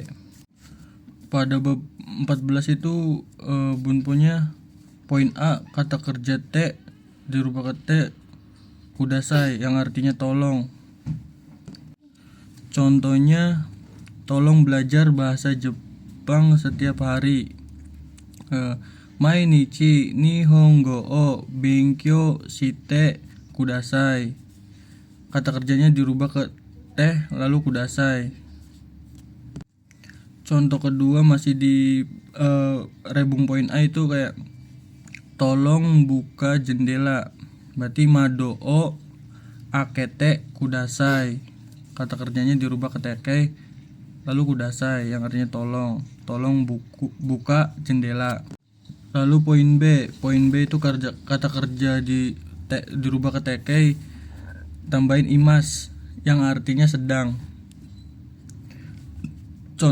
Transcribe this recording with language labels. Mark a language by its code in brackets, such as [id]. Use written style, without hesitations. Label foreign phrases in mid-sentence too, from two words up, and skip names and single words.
[id] Pada bab 14 itu bunponya poin A, kata kerja T dirubah ke T kudasai yang artinya tolong. Contohnya tolong belajar bahasa Jepang setiap hari. [ja] 毎日日本語を勉強してください. [id] Kata kerjanya dirubah ke T lalu kudasai. Contoh kedua masih di rebung poin A itu kayak tolong buka jendela. [ja] Berarti 窓を開けてください. [id] Kata kerjanya dirubah ke tekei lalu kudasai yang artinya tolong. Tolong buka jendela. Lalu poin B itu kata kerja dirubah ke tekei tambahin imas yang artinya sedang.